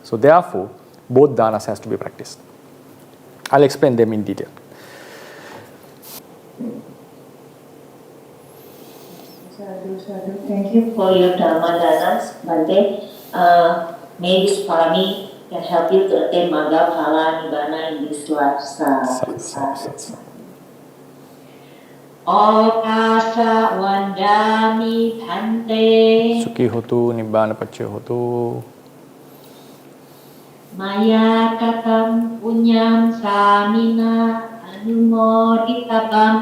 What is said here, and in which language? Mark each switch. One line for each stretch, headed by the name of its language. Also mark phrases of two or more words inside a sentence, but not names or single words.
English: So therefore, both danas has to be practiced. I'll explain them in detail. Sadhu. Thank you for your
Pali: Dharma danas,
English: Bhante. May this parami can help you to attain
Pali: Magga, Phala, Nibbana
English: in this life.
Pali: Okasa Vandami Bhante. Sukhi hotu, Nibbana Paccaya hotu. Maya katam punyam samina anumoditabam.